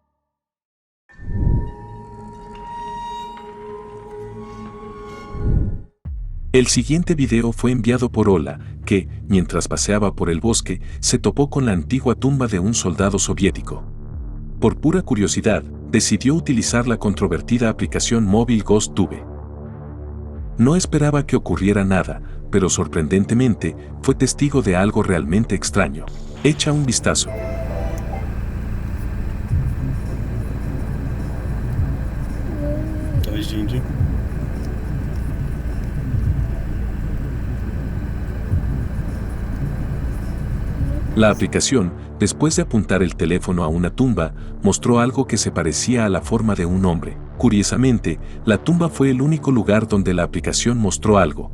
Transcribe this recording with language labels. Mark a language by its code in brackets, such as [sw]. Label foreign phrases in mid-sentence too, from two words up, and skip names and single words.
[es] El siguiente video fue enviado por Ola, que, mientras paseaba por el bosque, se topó con la antigua tumba de un soldado soviético. Por pura curiosidad, decidió utilizar la controvertida aplicación móvil GhostTube. No esperaba que ocurriera nada, pero sorprendentemente, fue testigo de algo realmente extraño. Echa un vistazo. [pl] To jest gdzie indziej? [es] La aplicación, después de apuntar el teléfono a una tumba, mostró algo que se parecía a la forma de un hombre. Curiosamente, la tumba fue el único lugar donde la aplicación mostró algo.